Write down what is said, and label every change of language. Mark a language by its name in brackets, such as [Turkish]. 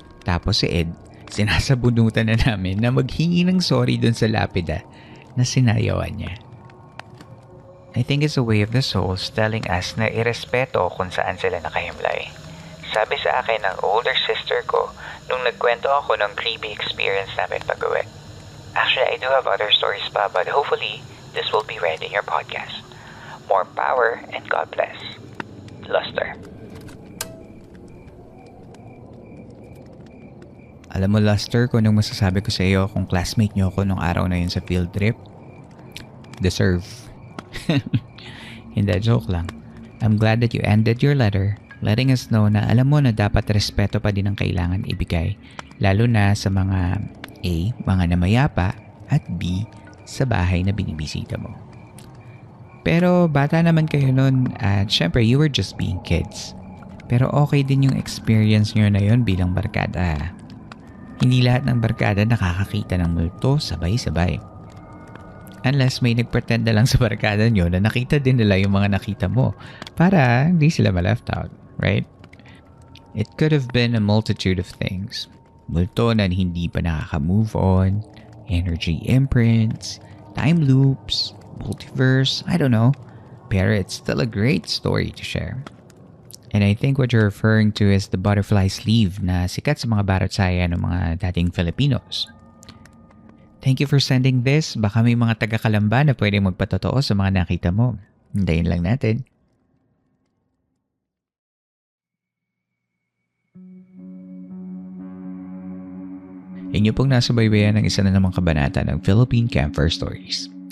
[Filipino] Tapos si Ed, sinasabunutan na namin na maghingi ng sorry dun sa lapida na sinayawan niya. [English] I think it's a way of the souls telling us [Filipino] na irespeto kung saan sila nakahimlay. Sabi sa akin ng older sister ko nung nagkwento ako ng creepy experience namin pag-uwi. [English] Actually, I do have other stories pa, but hopefully, this will be read in your podcast. More power and God bless. Luster. [Filipino] Alam mo, Luster, kung anong masasabi ko sa iyo kung classmate niyo ako nung araw na yun sa field trip? Deserve. Hindi, joke lang. [English] I'm glad that you ended your letter letting us know [Filipino] na alam mo na dapat respeto pa din ang kailangan ibigay, lalo na sa mga A, mga namayapa, at B, sa bahay na binibisita mo. Pero bata naman kayo nun at syempre [English] you were just being kids. [Filipino] Pero okay din yung experience nyo na yun bilang barkada. Hindi lahat ng barkada nakakakita ng multo sabay-sabay. Unless may nagpretend na lang sa barkada nyo na nakita din nila yung mga nakita mo para hindi sila ma-left out, right? [English] It could have been a multitude of things. [Filipino] Multo na hindi pa nakaka-move on, [English] energy imprints, time loops, multiverse, I don't know. Pero it's still a great story to share. And I think what you're referring to is the butterfly sleeve [Filipino] na sikat sa mga baratsaya ng mga dating [English] Filipinos. Thank you for sending this. [Filipino] Baka may mga taga-Kalamba na pwedeng magpatotoo sa mga nakita mo. Hintayin lang natin. Inyo pong nasubaybayan ng isa na namang kabanata ng Philippine Campfire Stories.